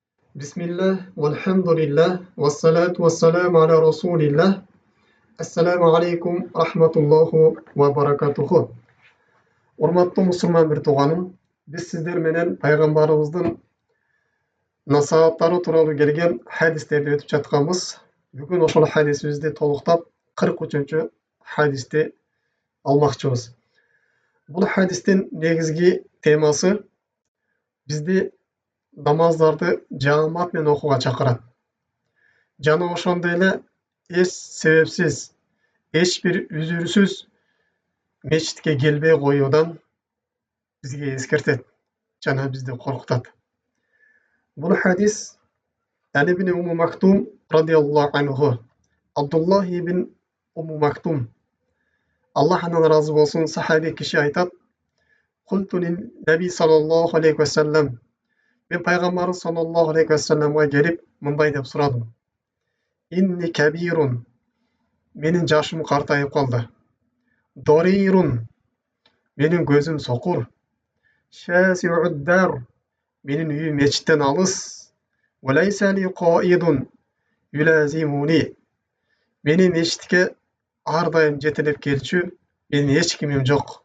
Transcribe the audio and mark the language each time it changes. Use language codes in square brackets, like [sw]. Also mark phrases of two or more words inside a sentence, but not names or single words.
[ar] بسم الله والحمد لله والصلاة والسلام على رسول الله. السلام عليكم رحمة الله وبركاته. [ky] Урматтуу мусулман бир тууганым, биз сиздер менен пайгамбарыбыздын насааттары тууралуу келген хадистерди өтүп жатканбыз. Бүгүн ошол хадисибизди толуктап 43-чү хадисти алмакчыбыз. Бул хадистин негизги темасы бизди намаздарды жаамат менен окууга чакырат. Жана ошондой эле эч себепсиз, эч бир үзүрсүз мечитке келбей коюудан бизге эскертет жана бизди коркутат. Бул хадис Али ибн Уму Мактум [ar] رضي الله عنه, [ky] Абдуллах ибн Уму Мактум, Аллах андан разы болсун, сахаби киши айтат: [ar] "قلت للنبي صلى الله عليه وسلم", [ky] мен пайгамбарыбыз [ar] صلى الله عليه وسلم [ky] келип мындай деп сурадым: [ar] "إني كبير", [ky] менин жашым картайып калды. "Дорирун", менин көзүм сокур. [ar] "شاسع الدار", [ky] менин үйүм мечиттен алыс. [ar] "وليس لي قائد يلازمني", [ky] менин мечитке ар дайым жетелеп келчү менин эч кимим жок.